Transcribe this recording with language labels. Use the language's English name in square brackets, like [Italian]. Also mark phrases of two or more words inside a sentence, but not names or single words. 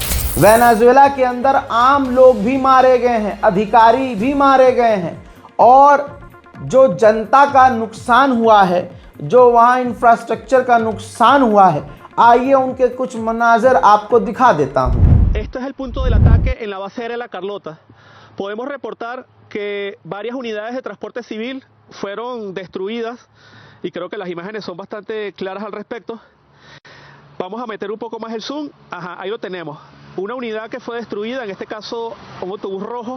[Hindi] वेनेजुएला के अंदर आम लोग भी मारे गए हैं, अधिकारी भी मारे गए हैं, और जो जनता का नुकसान हुआ है, जो वहाँ इंफ्रास्ट्रक्चर का नुकसान हुआ है, आइए उनके कुछ मनाजर आपको दिखा देता हूँ। [Spanish] Esto es el punto del ataque en la base aérea La Carlota. Podemos reportar que varias unidades de transporte civil fueron destruidas y creo que las imágenes son bastante claras al respecto. Vamos a meter un poco más el zoom. Ajá, ahí lo tenemos. Una unidad que fue destruida, en este caso un autobús rojo.